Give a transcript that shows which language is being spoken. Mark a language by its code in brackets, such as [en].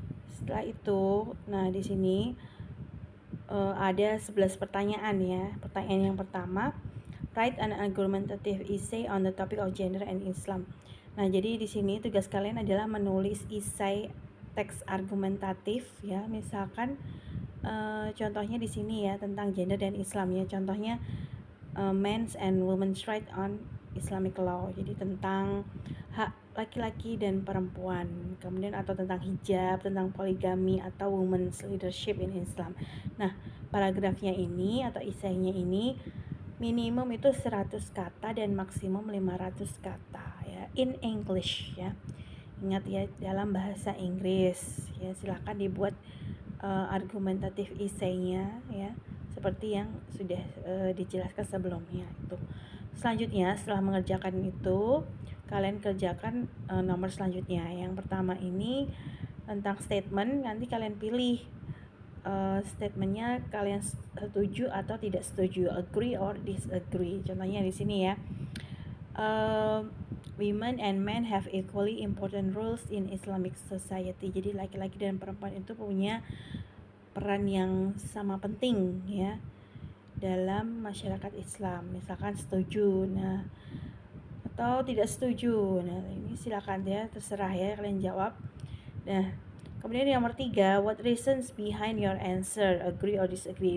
[id] Setelah itu, nah di sini ada 11 pertanyaan ya. Pertanyaan yang pertama, [en] write an argumentative essay on the topic of gender and Islam. [id] Nah, jadi di sini tugas kalian adalah menulis essay teks argumentatif ya. Misalkan contohnya di sini ya tentang gender dan Islam ya. Contohnya [en] men's and women's right on Islamic law. [id] Jadi tentang hak laki-laki dan perempuan, kemudian atau tentang hijab, tentang poligami atau [en] women's leadership in Islam. [id] Nah, paragrafnya ini atau esainya ini minimum itu 100 kata dan maksimum 500 kata ya, [en] in English [id] ya. Ingat ya, dalam bahasa Inggris ya. Silakan dibuat argumentatif esainya ya, seperti yang sudah dijelaskan sebelumnya itu. Selanjutnya setelah mengerjakan itu, kalian kerjakan nomor selanjutnya. Yang pertama ini tentang statement, nanti kalian pilih statementnya kalian setuju atau tidak setuju, [en] agree or disagree. [id] Contohnya di sini ya. [en] Women and men have equally important roles in Islamic society. [id] Jadi laki-laki dan perempuan itu punya peran yang sama penting ya dalam masyarakat Islam. Misalkan setuju, nah atau tidak setuju. Nah ini silakan ya, terserah ya kalian jawab. Nah kemudian yang nomor 3, [en] what reasons behind your answer, agree or disagree.